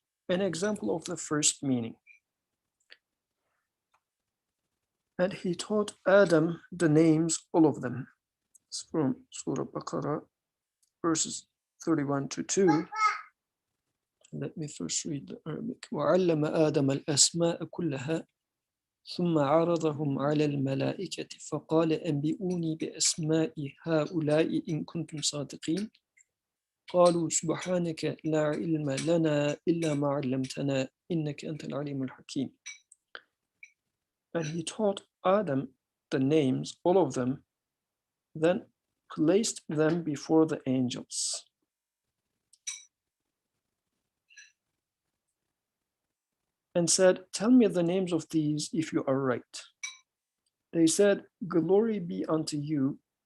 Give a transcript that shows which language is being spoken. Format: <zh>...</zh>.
<en>An example of the first meaning. And he taught Adam the names, all of them. It's from Surah Baqarah, verses 31 to 2. Let me first read the Arabic.</en> <ar>وَعَلَّمَ آدَمَ الْأَسْمَاءَ كُلَّهَا ثُمَّ عَرَضَهُمْ عَلَى الْمَلَائِكَةِ فَقَالَ أَنْبِئُونِي بِأَسْمَاءِ هَؤُلَاءِ إِنْ كُنْتُمْ صَادِقِينَ قالوا سبحانك لا علم لنا إلا ما علمتنا إنك أنت العليم الحكيم.</ar> <en>And he taught Adam the names, all of them, then placed them before the angels. And said, tell me the names of these if you are right. They said, glory be unto you.</en>